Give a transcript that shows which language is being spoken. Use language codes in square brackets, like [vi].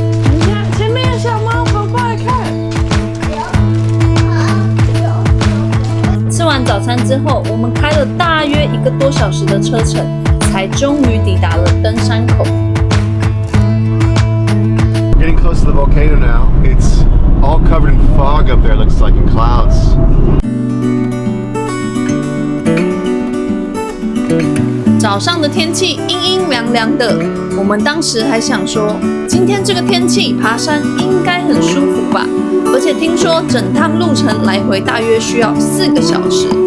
[zh] 你看前面有小猫，跑过来看。吃完早餐之后，我们开了大约1个多小时的车程，才终于抵达了登山口。 [en] Getting close to the volcano now. It's all covered in fog up there, looks like in clouds. [zh] 早上的天气阴阴凉凉的，我们当时还想说，今天这个天气爬山应该很舒服吧？而且听说整趟路程来回大约需要4个小时。